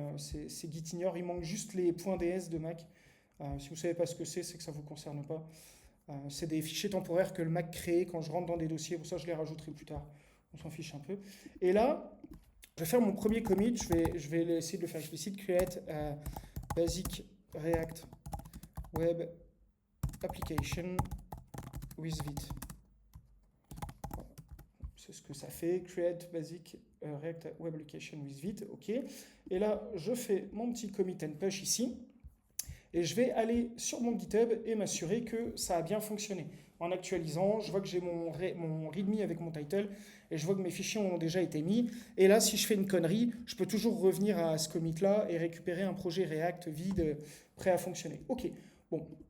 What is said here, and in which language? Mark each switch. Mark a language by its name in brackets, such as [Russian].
[French] C'est Gitignore, il manque juste les .ds de Mac. Si vous ne savez pas ce que c'est que ça ne vous concerne pas. C'est des fichiers temporaires que le Mac crée quand je rentre dans des dossiers. Pour ça, je les rajouterai plus tard. On s'en fiche un peu. Et là, je vais faire mon premier commit. Je vais essayer de le faire explicite. [English] Create basic React web application with Vite. [French] C'est ce que ça fait. [English] Create basic React web application with Vite. [French] OK. Et là, je fais mon petit commit and push ici. Et je vais aller sur mon GitHub et m'assurer que ça a bien fonctionné. en actualisant, je vois que j'ai mon README avec mon title, et je vois que mes fichiers ont déjà été mis. Et là, si je fais une connerie, je peux toujours revenir à ce commit-là et récupérer un projet React vide, prêt à fonctionner. Ok, bon.